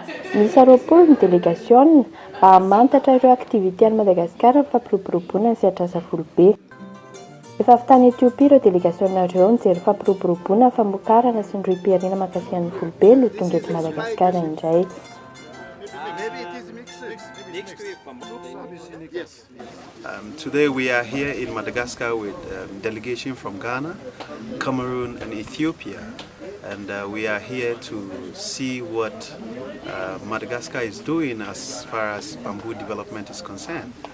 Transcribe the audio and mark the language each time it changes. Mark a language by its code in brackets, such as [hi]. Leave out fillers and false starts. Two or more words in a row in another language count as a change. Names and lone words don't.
[mg] Misy aroapolo ny délégation mba hamantatra ireo aktivité any Madagasikara fampiroboroboana ny sehatr'asavolo be. Efa avy tany Etiopia ireo délégation-nareo nijery fampiroboroboana famokarana sy ny roim-piarina mahakasika ny volobe no tonga eto Madagasikara indray. [en] Today we are here in Madagascar with delegation from Ghana, Cameroon and Ethiopia, and we are here to see what Madagascar is doing as far as bamboo development is concerned.